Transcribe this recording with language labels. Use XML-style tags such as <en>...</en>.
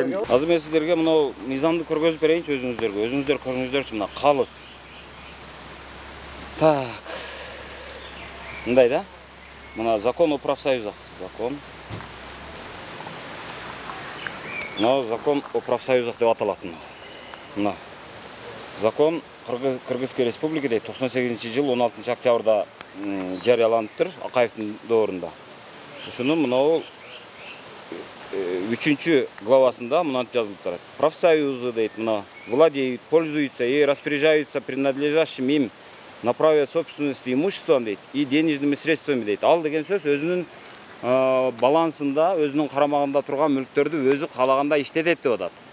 <ky>Азыр мен сиздерге мына мыйзамды көргөзүп берейинчи өзүңүздөргө. Өзүңүздөр көрүңүздөрчү мына калыс. Так. Мындай да. Мына</ky> <ru>закон о профсоюзах.</ru> <ky>Мына</ky> <ru>закон о профсоюзах</ru> <ky>деп аталат. Мына.</ky> <ru>Закон Кыргызской Республики</ru> <ky>дейт 98-жыл 16 октябрда жарыяланыптыр Акаевдин доорунда. Ушуну мына 3 главасында мынантип жазылып турат.</ky> <ru>Профсоюзы</ru> <ky>дейт, мына</ky> <ru>владеют, пользуются и распоряжаются принадлежащим им на праве собственности имуществом</ru> <ky>дейт</ky> <ru>и денежными средствами дейт.</ru> <ky>Ал деген сөз өзүнүн балансында, өзүнүн карамагында турган мүлктөрдү өзү каалаганда иштетет деп атат.</ky>